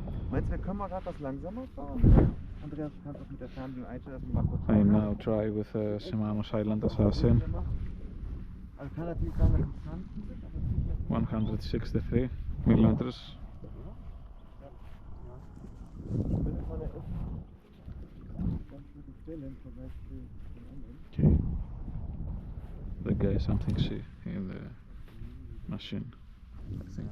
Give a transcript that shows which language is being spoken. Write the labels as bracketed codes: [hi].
[de] Meinst du, wir können mal gerade was langsamer fahren? Andreas, du kannst das mit der Fernbedienung einstellen, dass wir mal kurz [en] I now try with a Shimano Silent Assassin [de] Also kann natürlich sein, dass die Kanten sind, aber es sieht nicht [en] 163 millimeters. [de] Findet man ja echt ganz gute Stelle im Vergleich zu den anderen. [en] Okay. The guy something see in the machine, I think.